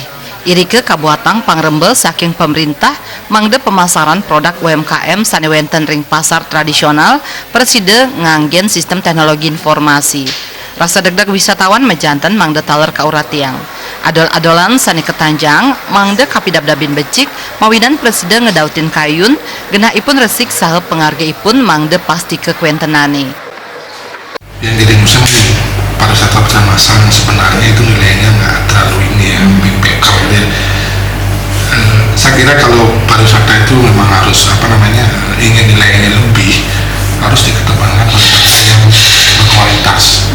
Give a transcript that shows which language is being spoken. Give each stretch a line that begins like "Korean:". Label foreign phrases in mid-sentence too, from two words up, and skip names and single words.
Balinese: Irike kabuatang pangrembel saking pemerintah mangde pemasaran produk UMKM sanewenten ring pasar tradisional preside nganggen sistem teknologi informasi. Rasa degdag wisatawan mejanten mangde taler kauratiang. Adol-adolan sani ketanjang mangde kapidabdabin becik mawidan preside ngedautin kayun genah ipun resik saha pengargaipun mangde pasti kekuentenane.
Indonesian: Yang jadi musim pariwisata kecamasan sebenarnya itu nilainya nggak terlalu ini ya, backpacker ya. Saya kira kalau pariwisata itu memang harus ingin nilainya lebih, harus dikedepankan pariwisata yang berkualitas.